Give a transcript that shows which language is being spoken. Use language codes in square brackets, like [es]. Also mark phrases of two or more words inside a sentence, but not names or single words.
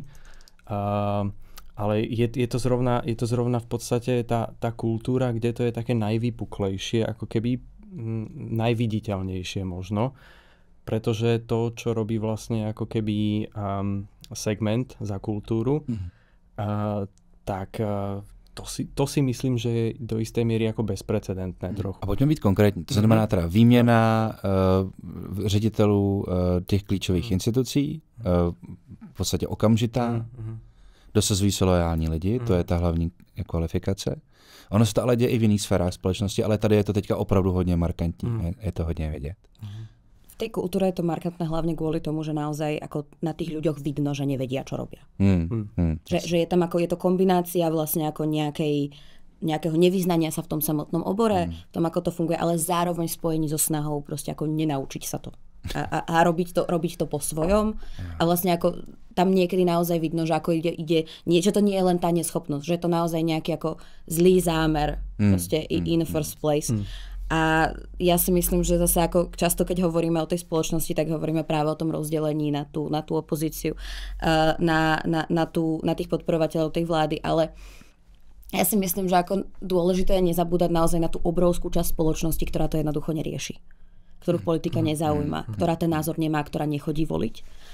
[sk] Ale je to zrovna v podstate tá kultúra, kde to je také najvypuklejšie, ako keby najviditeľnejšie možno. Pretože to, čo robí vlastne ako keby segment za kultúru, tak to si myslím, že je do istej míry jako bezprecedentné trochu. [cs] A pojďme být konkrétní. To znamená teda výměna ředitelů těch klíčových institucí, v podstatě okamžitá, dosazují se lojální lidi, to je ta hlavní kvalifikace. Ono se to ale děje i v jiných sférách společnosti, ale tady je to teďka opravdu hodně markantní, je to hodně vidět. [sk] V tej kultúre je to markantné hlavne kvôli tomu, že naozaj ako na tých ľuďoch vidno, že nevedia, čo robia. Že je tam ako, je to kombinácia vlastne ako nejakého nevyznania sa v tom samotnom obore, v tom, ako to funguje, ale zároveň spojení so snahou proste ako nenaučiť sa to. A robiť to po svojom. A vlastne ako tam niekedy naozaj vidno, že ako ide niečo, to nie je len tá neschopnosť, že je to naozaj nejaký ako zlý zámer proste [en] in first place. [sk] A ja si myslím, že zase ako často, keď hovoríme o tej spoločnosti, tak hovoríme práve o tom rozdelení na tú opozíciu, na tých podporovateľov tej vlády, ale ja si myslím, že ako dôležité je nezabúdať naozaj na tú obrovskú časť spoločnosti, ktorá to jednoducho nerieši, ktorú politika nezaujíma, ktorá ten názor nemá, ktorá nechodí voliť.